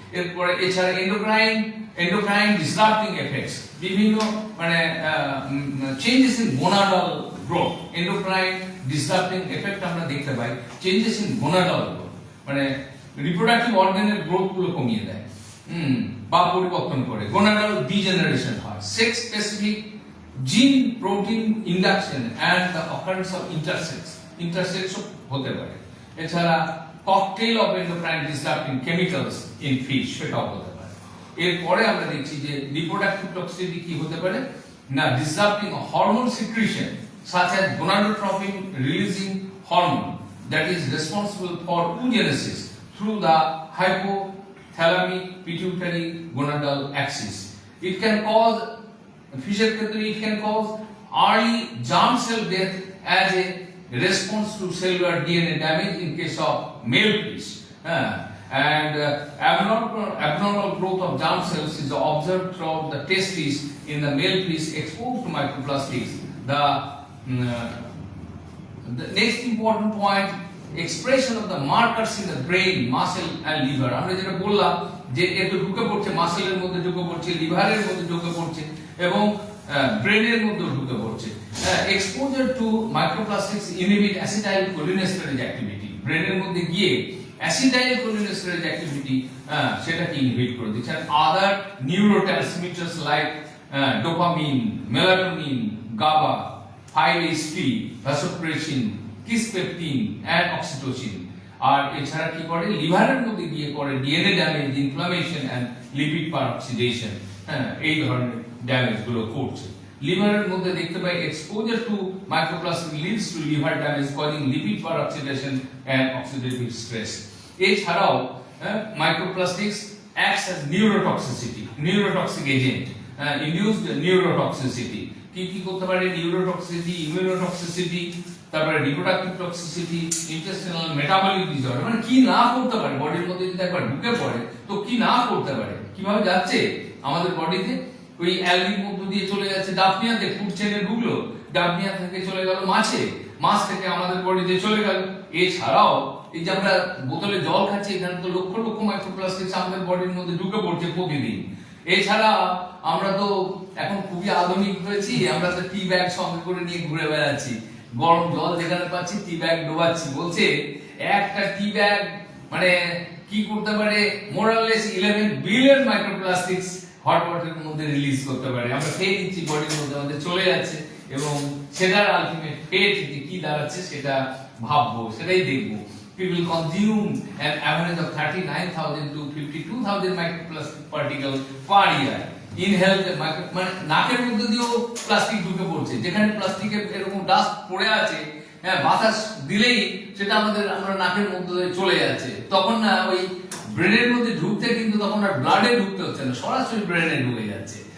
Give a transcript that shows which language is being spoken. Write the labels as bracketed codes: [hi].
[en] এরপরে এছাড়া endocrine disrupting effects, বিভিন্ন মানে changes in gonadal growth, endocrine disrupting effect আমরা দেখতে পাই, চেঞ্জেস ইন গোনাডাল গ্রোথ, [bn] মানে রিপ্রোডাক্টিভ অর্গানের গ্রোথ গুলো কমিয়ে দেয়, বা পরিবর্তন করে, [en] Gonadal degeneration হয়, sex specific gene protein induction and the occurrence of intersex হতে পারে। এছাড়া cocktail of endocrine disrupting chemicals in fish, সেটাও হতে পারে। [bn] এরপরে আমরা দেখছি যে রিপ্রোডাক্টিভ টক্সিসিটি কি হতে পারে না, [en] Disrupting hormone secretion such as gonadotropin releasing hormone that is responsible for oogenesis through the hypothalamic pituitary gonadal axis. It can cause fisher ক্ষেত্রে it can cause early germ cell death as a response to cellular DNA damage in case of male fish. And abnormal growth of germ cells is observed throughout the testes in the male fish exposed to microplastics. The next important point, expression of the markers in the brain, muscle and liver. [bn] আমরা যেটা বললাম যে এত ঢুকে পড়ছে, মাসেলের মধ্যে ঢুকে পড়ছে, লিভারের মধ্যে ঢুকে পড়ছে এবং ব্রেনের মধ্যে ঢুকে পড়ছে। [en] Exposure to microplastics inhibit acetylcholinesterase activity, [bn] ব্রেনের মধ্যে গিয়ে acetylcholinesterase activity সেটাকে ইনহিবিট করে দিচ্ছে। [en] Other neurotransmitters like dopamine, melatonin, GABA, 5-HT, vasopressin, kisspeptin and oxytocin। [bn] আর এছাড়া কি করে, লিভারের মধ্যে গিয়ে করে DNA damage, inflammation and lipid পারঅক্সিডেশন, এই ধরনের ড্যামেজ গুলো করছে। লিভারের মধ্যে দেখতে পাই [en] Exposure to microplastic leads to liver damage causing lipid peroxidation and oxidative stress. এছাড়াও microplastics acts as neurotoxic agent, induced neurotoxicity. [bn] কি করতে পারে? নিউরোটক্সিসিটি, ইমিউনোটক্সিসিটি, তারপরে reproductive toxicity, intestinal metabolic disorder, মানে কি না করতে পারে বডির মধ্যে যদি একবার ঢুকে পড়ে তো কি না করতে পারে, কিভাবে যাচ্ছে আমাদের বডিতে, ওই অ্যালগির মধ্য দিয়ে চলে যাচ্ছে ডাফনিয়াতে, ফুড চেইনে ঢুকলো, ডাফনিয়া থেকে চলে গেল মাছে, মাছ থেকে আমাদের বডিতে চলে গেল। এছাড়াও এই যে আমরা বোতলে জল খাচ্ছি, এখানে তো লক্ষ লক্ষ মাইক্রোপ্লাস্টিক আমাদের বডির মধ্যে ঢুকে পড়ছে প্রতিদিন। এছাড়া আমরা তো এখন খুবই আধুনিক হয়েছি, আমরা তো টি ব্যাগ সঙ্গে করে নিয়ে ঘুরে বেড়াচ্ছি, গরম জল যেখানে পাচ্ছি টি ব্যাগ ডোবাচ্ছি। বলছে একটা টি ব্যাগ মানে কি করতে পারে, মোরালেস 11 বিলিয়ন মাইক্রোপ্লাস্টিক্স হট ওয়াটারের মধ্যে রিলিজ করতে পারে। আমরা খেয়ে নিচ্ছি, বডির মধ্যে আমাদের চলে যাচ্ছে, এবং সেটার আলটিমেট ফেট কি দাঁড়াচ্ছে সেটা ভাববো, সেটাই দেখবো। [en] People consume an average of 39,000 to 52,000 microplastic particles per year. [bn] Inhale মানে নাকের মধ্যে দিয়েও প্লাস্টিক ঢুকে পড়ছে, যেখানে প্লাস্টিকের এরকম ডাস্ট পড়ে আছে, হ্যাঁ, বাতাস দিলেই সেটা আমরা নাকের মধ্যে দিয়ে চলে যাচ্ছে। তখন না ওই ব্রেনের মধ্যে ঢুকতে, কিন্তু তখন আর ব্লাডে ঢুকতে হচ্ছে না, সরাসরি ব্রেনে ঢুকে যাচ্ছে।